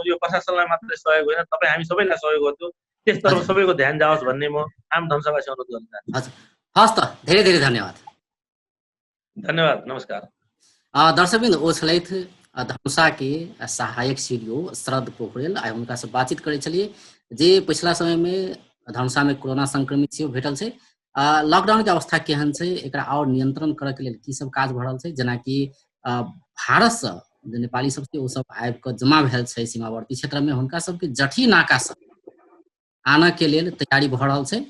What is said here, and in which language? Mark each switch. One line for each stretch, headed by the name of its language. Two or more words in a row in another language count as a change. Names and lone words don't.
Nepali: यो प्रशासनलाई मात्रै सहयोग होइन, तपाईँ हामी सबैलाई सहयोग गर्छौँ। त्यसतर्फ सबैको ध्यान जाओस् भन्ने म आम धनसभासँग अनुरोध गर्न चाहन्छु। हस् त, धेरै धेरै धन्यवाद। धन्यवाद, नमस्कार।
Maithili: दर्शकबिंद ओछलैथ धनुषा के सहायक सीडीओ शरद पोखरेल आए उनका से बातचीत करे चलिए जे पिछला समय में धनुषा में कोरोना संक्रमित से भेटल छै। लॉकडाउन के अवस्था केहन छै, एकरा और नियंत्रण करे के लिए की सब काज भ रहल छै, जेना कि भारत से जे नेपाली सब के ओ सब आबि के जमा भेल छै सीमावर्ती क्षेत्र में, हुनका सब के जठी नाका से आना के लिए तैयारी भ रहल छै।